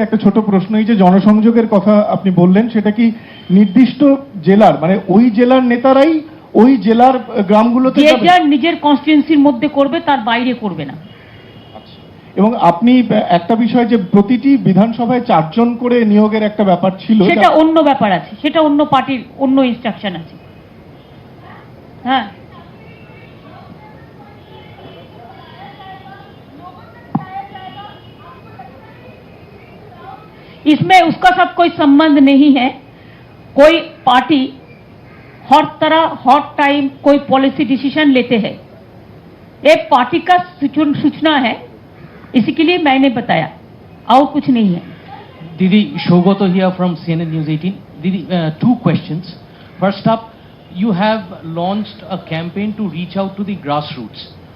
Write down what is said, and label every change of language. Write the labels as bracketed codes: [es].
[bn] একটা ছোট প্রশ্ন, এই যে জনসংযোগের কথা আপনি বললেন, সেটা কি নির্দিষ্ট জেলার, মানে ওই জেলার নেতারাই ওই জেলার গ্রামগুলোতে যে যার নিজের কনস্টিটিউয়েন্সির মধ্যে করবে, তার বাইরে করবে না। এবং আপনি একটা বিষয় যে প্রতিটি বিধানসভায় 4 জন করে নিয়োগের একটা ব্যাপার ছিল, সেটা অন্য ব্যাপার আছে, সেটা অন্য পার্টির অন্য ইনস্ট্রাকশন আছে। [hi] হ্যাঁ, इसमें उसका साथ कोई संबंध नहीं है। कोई पार्टी हर तरह हर टाइम कोई पॉलिसी डिसीजन लेते हैं, एक पार्टी का सूचना है, इसी के लिए मैंने बताया, और कुछ नहीं है। [en] Didi, Shogoto here from CNN News 18. Didi, 2 questions. First up, you have launched a campaign to reach out to the grassroots.